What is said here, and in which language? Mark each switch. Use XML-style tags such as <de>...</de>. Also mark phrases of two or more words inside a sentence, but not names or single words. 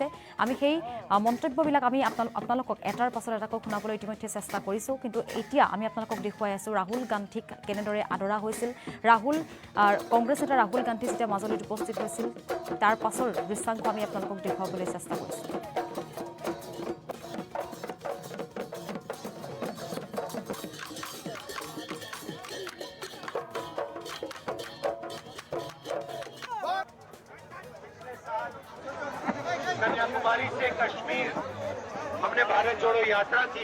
<as>আমি সেই মন্তব্যবিলাক আমি আপোনালোকক এটাৰ পাছত এটাকৈ শুনাবলৈ ইতিমধ্যে চেষ্টা কৰিছোঁ। কিন্তু এতিয়া আমি আপোনালোকক দেখুৱাই আছোঁ ৰাহুল গান্ধীক কেনেদৰে আদৰা হৈছিল। কংগ্ৰেছ নেতা ৰাহুল গান্ধী যেতিয়া মাজুলীত উপস্থিত হৈছিল তাৰ পাছৰ দৃশ্যাংশ আমি আপোনালোকক দেখুৱাবলৈ চেষ্টা কৰিছোঁ।</as> <hi>कन्याकुमारी से कश्मीर हमने भारत जोड़ो यात्रा की।</hi>